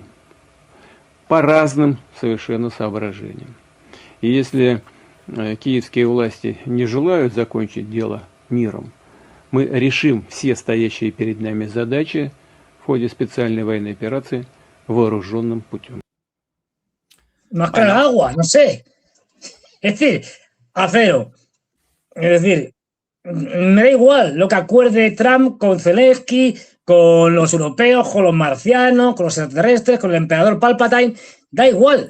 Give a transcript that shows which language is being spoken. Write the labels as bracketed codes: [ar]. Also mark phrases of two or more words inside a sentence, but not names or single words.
[ru] По разным совершенно соображениям. И если киевские власти не желают закончить дело миром, мы решим все стоящие перед нами задачи в ходе специальной военной операции вооруженным путем. [es] Más que el agua, no sé. Es decir, acero. Es decir, me da igual lo que acuerde Trump con Zelensky, con los europeos, con los marcianos, con los extraterrestres, con el emperador Palpatine, da igual.